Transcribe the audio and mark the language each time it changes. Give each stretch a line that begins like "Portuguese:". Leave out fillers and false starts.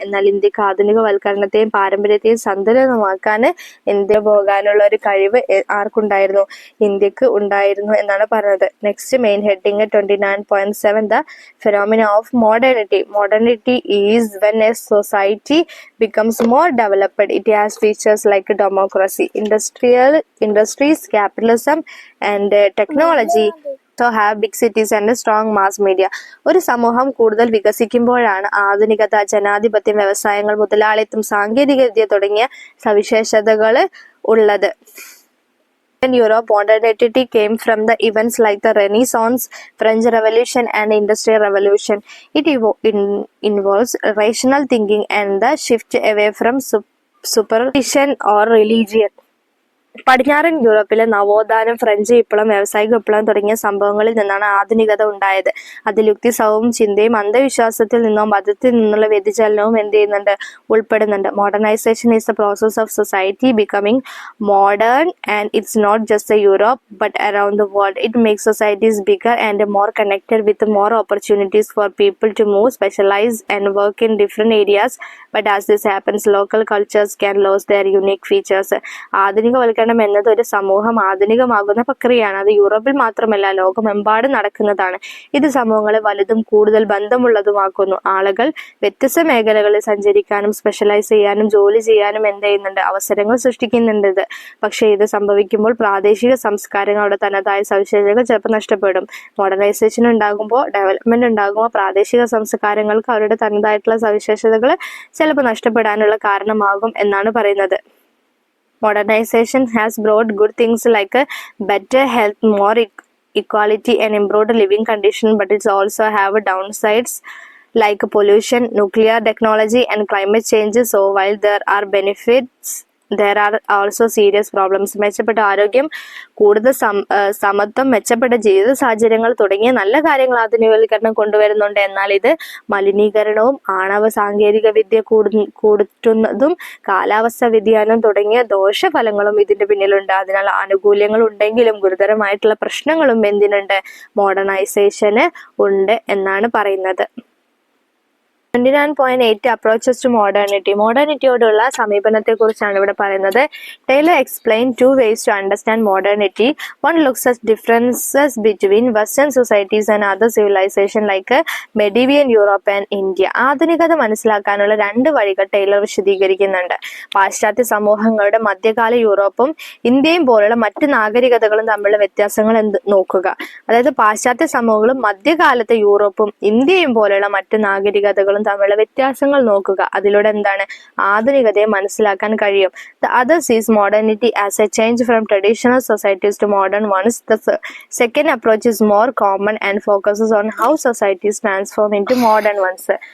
Malayalam: എന്നാൽ ഇന്ത്യക്ക് ആധുനികവൽക്കരണത്തെയും പാരമ്പര്യത്തെയും സന്തുലിതമാക്കാൻ ഇന്ത്യ പോകാനുള്ള ഒരു കഴിവ് ആർക്കുണ്ടായിരുന്നു, ഇന്ത്യക്ക് ഉണ്ടായിരുന്നു എന്നാണ് പറഞ്ഞത്.
English: Next main heading 29.7 the phenomena of modernity. Modernity is when a society becomes more developed. It has features like democracy, industries, capitalism and technology. So have big cities and strong mass media.
Malayalam: ഒരു സമൂഹം കൂടുതൽ വികസിക്കുമ്പോഴാണ് ആധുനികത, ജനാധിപത്യം, വ്യവസായങ്ങൾ, മുതലാളിത്തം, സാങ്കേതിക വിദ്യ തുടങ്ങിയ സവിശേഷതകൾ ഉള്ളത്.
English: In Europe, modernity came from the events like the Renaissance, French Revolution, and Industrial Revolution. It involves rational thinking and the shift away from superstition or religion.
Malayalam: പടിഞ്ഞാറൻ യൂറോപ്പിലെ നവോത്ഥാനം, ഫ്രഞ്ച് വിപ്ലവം, വ്യാവസായിക വിപ്ലവം തുടങ്ങിയ സംഭവങ്ങളിൽ നിന്നാണ് ആധുനികത ഉണ്ടായത്. അതിൽ യുക്തിസഹവും ചിന്തയും അന്ധവിശ്വാസത്തിൽ നിന്നോ മതത്തിൽ നിന്നുള്ള വ്യതിചലനവും എന്ത് ചെയ്യുന്നുണ്ട്, ഉൾപ്പെടുന്നുണ്ട്.
English: Modernization is the process of society becoming modern and it's not just Europe but around the world. It makes societies bigger and more connected with more opportunities for people to move, specialize and work in different areas. But as this happens local cultures can lose their unique features.
Malayalam: ആധുനികവൽക്കരണം എന്നത് ഒരു സമൂഹം ആധുനികമാകുന്ന പ്രക്രിയയാണ്. അത് യൂറോപ്പിൽ മാത്രമല്ല ലോകമെമ്പാടും നടക്കുന്നതാണ്. ഇത് സമൂഹങ്ങളെ വലുതും കൂടുതൽ ബന്ധമുള്ളതുമാക്കുന്നു. ആളുകൾ വ്യത്യസ്ത മേഖലകളിൽ സഞ്ചരിക്കാനും സ്പെഷ്യലൈസ് ചെയ്യാനും ജോലി ചെയ്യാനും എന്ത് ചെയ്യുന്നുണ്ട്, അവസരങ്ങൾ സൃഷ്ടിക്കുന്നുണ്ട്. ഇത് പക്ഷേ ഇത് സംഭവിക്കുമ്പോൾ പ്രാദേശിക സംസ്കാരങ്ങളുടെ തനതായ സവിശേഷതകൾ ചിലപ്പോൾ നഷ്ടപ്പെടും. മോഡേണൈസേഷൻ ഉണ്ടാകുമ്പോൾ, ഡെവലപ്മെന്റ് ഉണ്ടാകുമ്പോൾ പ്രാദേശിക സംസ്കാരങ്ങൾക്ക് അവരുടെ തനതായിട്ടുള്ള സവിശേഷതകൾ ചിലപ്പോൾ നഷ്ടപ്പെടാനുള്ള കാരണമാകും എന്നാണ് പറയുന്നത്.
English: Modernization has brought good things like better health, more equality and improved living condition, but it also have downsides like pollution, nuclear technology and climate change. So while there are benefits, there are also serious problems.
Malayalam: മെച്ചപ്പെട്ട ആരോഗ്യം, കൂടുതൽ സമത്വം, മെച്ചപ്പെട്ട ജീവിത സാഹചര്യങ്ങൾ തുടങ്ങിയ നല്ല കാര്യങ്ങൾ ആധുനികവൽക്കരണം കൊണ്ടുവരുന്നുണ്ട്. എന്നാൽ ഇത് മലിനീകരണവും ആണവ സാങ്കേതിക വിദ്യ കൂട്ടുന്നതും കാലാവസ്ഥ വ്യതിയാനം തുടങ്ങിയ ദോഷഫലങ്ങളും ഇതിന്റെ പിന്നിലുണ്ട്. അതിനാൽ ആനുകൂല്യങ്ങൾ ഉണ്ടെങ്കിലും ഗുരുതരമായിട്ടുള്ള പ്രശ്നങ്ങളും എന്തിനുണ്ട്, മോഡേണൈസേഷന് ഉണ്ട് എന്നാണ് പറയുന്നത്. 29.8
English: Approaches to modernity.
Malayalam: മോഡേണിറ്റിയോടുള്ള സമീപനത്തെ കുറിച്ചാണ് ഇവിടെ പറയുന്നത്.
English: Taylor explain 2 ways to understand modernity. One looks at differences between Western societies and other civilization like medieval Europe and India.
Malayalam: ആധുനികത മനസ്സിലാക്കാനുള്ള 2 വഴികൾ ടൈലർ വിശദീകരിക്കുന്നുണ്ട്. പാശ്ചാത്യ സമൂഹങ്ങളുടെ മധ്യകാല യൂറോപ്പും ഇന്ത്യയും പോലുള്ള മറ്റ് നാഗരികതകളും തമ്മിലുള്ള വ്യത്യാസങ്ങൾ നോക്കുക. അതായത് പാശ്ചാത്യ സമൂഹങ്ങളും മധ്യകാലത്തെ യൂറോപ്പും ഇന്ത്യയും പോലുള്ള മറ്റ് നാഗരികതകളും തമ്മിലുള്ള വ്യത്യാസങ്ങൾ നോക്കുക. അതിലൂടെ എന്താണ്, ആധുനികതയെ മനസ്സിലാക്കാൻ കഴിയും.
English: The other sees modernity as a change from traditional societies to modern ones. The second approach is more common and focuses on how societies transform into modern ones.